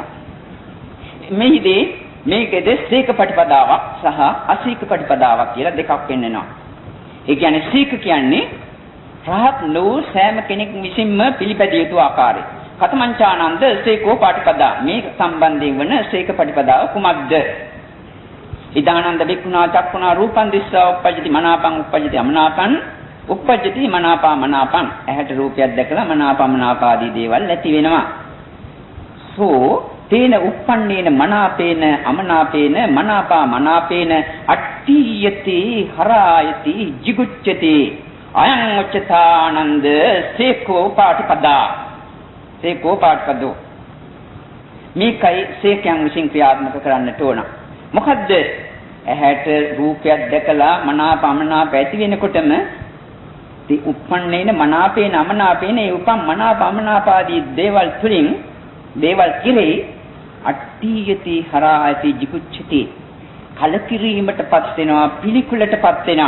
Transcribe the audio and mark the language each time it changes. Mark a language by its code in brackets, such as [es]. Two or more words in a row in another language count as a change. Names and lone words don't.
[si] මේදී මේකෙද සීක ප්‍රතිපදාවක් සහ අසීක ප්‍රතිපදාවක් කියලා දෙකක් වෙන්නනවා. ඒ කියන්නේ සීක කියන්නේ රහත් වූ සෑම කෙනෙක් විසින්ම පිළිපැදිය යුතු ආකාරය. [pi] කතමංචානන්ද සීකෝ පාටිපදා [si] මේ සම්බන්ධයෙන් වන සීක ප්‍රතිපදාව කුමක්ද? [pi] ඉදානන්ද බික්ඛුනා චක්ඛුනා රූපං දිස්සා උප්පජ්ජති මනාපං උප්පජ්ජති අමනාපං උප්පජ්ජති මනාපා මනාපං. [si] ඇහැට රූපයක් දැකලා මනාපා මනාපාදී දේවල් ඇති වෙනවා. [pi] සෝ තේන උප්පන්නේන මනාපේන අමනාපේන මනාපා මනාපේන අට්ඨියති හරායති jigucchati අයං උච්චතානන්ද සේකෝ පාටිපදා. සේකෝ පාටිපදෝ [si] මේකයි සේකයන් විසින් ක්‍රියාත්මක කරන්නට ඕන. මොකද්ද? ඇහැට රූපයක් දැකලා මනාප අමනාප ඇති වෙනකොටම [pi] ති උප්පන්නේන මනාපේන අමනාපේන [si] ඒ උපම් මනාප අමනාපාදී දේවල් තුලින් දේවල් කිරේ [pi] අට්ඨියති හරායති jigucchati [si] කලකිරීමටපත් වෙනවා, පිළිකුලටපත් වෙනවා.